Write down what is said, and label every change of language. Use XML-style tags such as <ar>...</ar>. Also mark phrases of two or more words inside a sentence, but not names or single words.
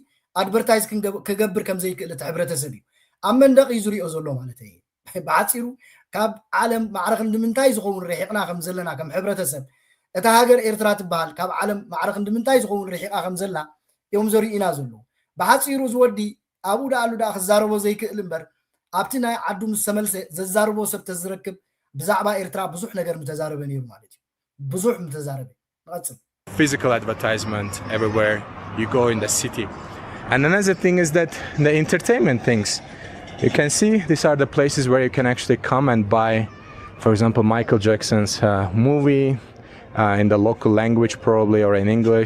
<ti>ኣድቨርታይዝ ክገብር ከም ዘይክእል እቲ ሕብረተሰብ እዩ ኣብ መንደቕ እዩ ዝሪኦ ዘሎ ማለት እዩ ብሓፂሩ ካብ ዓለም ማዕረኽ ንምንታይ ዝኸውን ርሒቕና ከም ዘለና ከም ሕብረተሰብ እታ ሃገር ኤርትራ ትበሃል ካብ ዓለም ማዕረኽ ንምንታይ ዝኸውን ርሒቓ ከም ዘላ እዮም ዘሪኡና ዘሎ ብሓፂሩ ዝወዲ ኣብኡ ዳኣሉ ዳ ክዛረቦ ዘይክእል እምበር ኣብቲ ናይ ዓዱ ምስ ተመልሰ ዘዛርቦ ሰብ ተዝረክብ ብዛዕባ ኤርትራ ብዙሕ ነገር ምተዛረበ ነይሩ ማለት እዩ ብዙሕ ምተዛረበ ንቐፅል</ti> <en>physical advertisement everywhere you go in the city. And another thing is that the entertainment things. You can see these are the places where you can actually come and buy, for example, Michael Jackson's movie in the local language probably, or in English.</en>